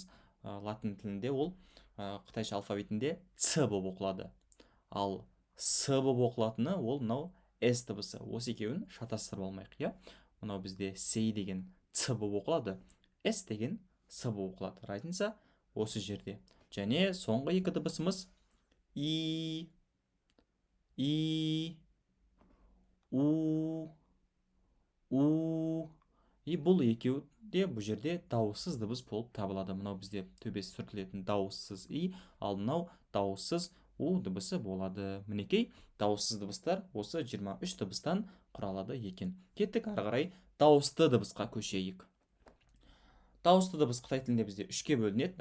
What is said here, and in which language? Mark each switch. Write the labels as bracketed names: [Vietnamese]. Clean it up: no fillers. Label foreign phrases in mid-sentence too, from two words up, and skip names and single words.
[Kazakh] Латын тілінде ол қытайша алфавитінде ц болып оқылады. Ал с болып оқылатыны ол мынау с дыбысы. Осы екеуін шатастырып алмайық, иә? Мынау бізде сей деген ц болып оқылады, с деген с болып оқылады. Разница осы жерде. Және соңғы екі дыбысымыз и, у, и бұл екеуі де бұл жерде дауыссыз дыбыс болып табылады. Мынау бізде төбесі сүртілетін дауыссыз и, ал мынау дауыссыз у дыбысы болады. Мінекей, дауыссыз дыбыстар осы 23 дыбыстан құралады екен. Кеттік ары қарай дауысты дыбысқа көшейік. Дауысты дыбыс қытай тілінде бізде үшке бөлінеді.